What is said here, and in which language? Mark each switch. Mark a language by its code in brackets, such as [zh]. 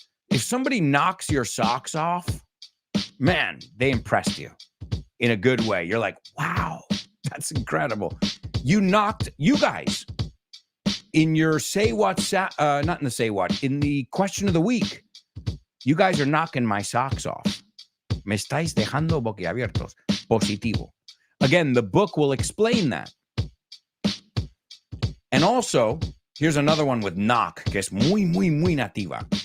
[en] If somebody knocks your socks off, man, they impressed you. in a good way. You're like, wow, that's incredible. You guys, in your say what, not in the say what, in the question of the week, you guys are knocking my socks off. [es] Me estáis dejando boquiabiertos. Positivo. [en] Again, the book will explain that. And also, here's another one with knock, [es] que es muy, muy, muy nativa.